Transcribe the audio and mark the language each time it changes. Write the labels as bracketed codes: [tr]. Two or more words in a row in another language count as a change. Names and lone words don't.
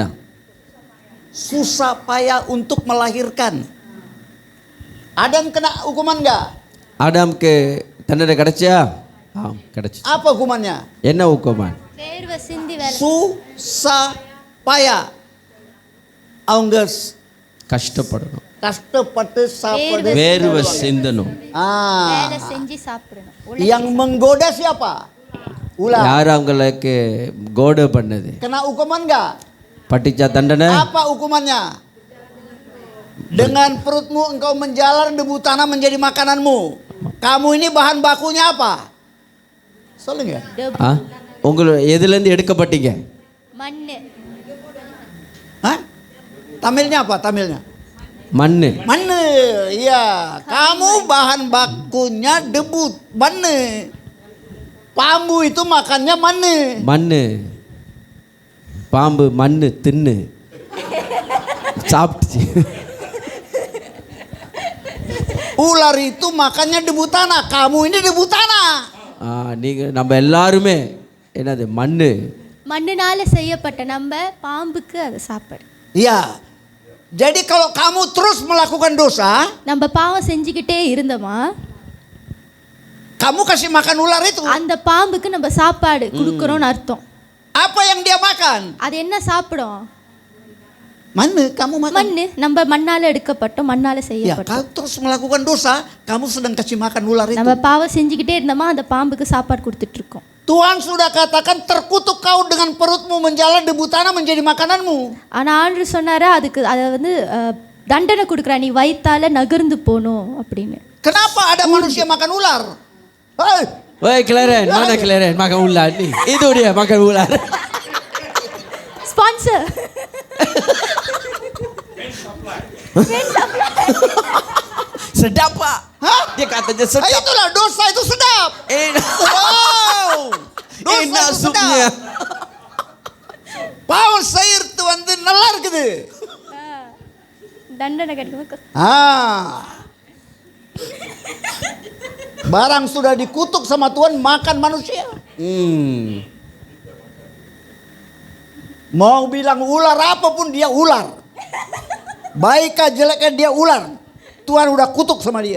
[id] Susah payah untuk melahirkan. Adam kena hukuman enggak? [ta] ஆடாம்க்கு தண்டனை கிடைச்சா? கிடைச்சு. [id] Apa hukumannya? [ta] என்ன hukuman? வேர்வை சிந்தி வேலை. [id] Susah payah. [ta] அவங்க கஷ்டப்படணும். கஷ்டப்பட்டு சாப்பிடு. வேர்வை சிந்தணும். வேலை செஞ்சு சாப்பிடணும். [id] Yang menggoda siapa? Ular. [ta] யார் அவங்களுக்கு கோட பண்ணது? [id] Kena hukuman enggak? [ta] பட்டிச்சா தண்டனை? [id] Apa hukumannya? Dengan perutmu engkau menjalar, debu tanah menjadi makananmu. Kamu ini bahan bakunya apa? [ta] சொல்லுங்க. உங்களை எதிலிருந்து எடுக்கப்பட்டீங்க? மண்ணு. [id] Hah? Tamilnya apa? Tamilnya? [ta] மண்ணு. [id] Mana? Ya, kamu bahan bakunya debu. Mana? Bambu itu makannya mana? [ta] மண்ணு. பாம்பு மண்ணு தின்னு சாப்பிட்டுச்சு. [id] Ular itu makannya debu tanah. Kamu ini debu tanah. [ta] நீங்க நம்ம எல்லாருமே என்னது மண்ணு. மண்ணுனால செய்யப்பட்ட நம்ம பாம்புக்கு அது சாப்பாடு. [id] Ya. Jadi kalau kamu terus melakukan dosa, [ta] நம்ம பாவம் செஞ்சுக்கிட்டே இருந்தோமா [id] kamu kasih makan ular itu. [ta] அந்த பாம்புக்கு நம்ம சாப்பாடு கொடுக்கறோம்னு அர்த்தம். [id] Apa yang dia makan? [ta] அது என்ன சாப்பிடும்? [id] Mana kamu makan? [ta] மண்ணு. நம்ம மண்ணால எடுக்கப்பட்டோம், மண்ணால [id] Ya, [ta] செய்யப்பட்டோம். [id] kalau terus melakukan dosa, kamu sedang kasih makan ular itu. [ta] நம்ம பாவம் செஞ்சுக்கிட்டே இருந்தோமா அந்த பாம்புக்கு சாப்பாடு கொடுத்துட்டு இருக்கோம். [id] Tuhan sudah katakan terkutuk kau dengan perutmu menjalan debu tanah menjadi makananmu. [ta] ஆனா ஆண்டவர் சொன்னாரு அதுக்கு அதை வந்து தண்டனை கொடுக்குறா, நீ வயித்தால நகர்ந்து போகணும் அப்படின்னு. [id] Kenapa ada manusia makan ular? Hei, [ms] Woi Claren, mana Claren makan ular ni? [id] Itu dia makan ular. [ta] ஸ்பான்சர். [ms] Sedap pak. [id] Hah? Dia katanya Ah, sedap. itulah dosa itu sedap. Enak. Wow, dosa Enak itu supnya. [ms] sedap. Paul sayur tu [ta] வந்து நல்லா இருக்குது. தண்டனை கிடைக்கும். [id] Barang sudah dikutuk sama Tuhan makan manusia. Mau bilang ular apapun dia ular. Baikkah jeleknya dia ular. Tuhan udah kutuk sama dia.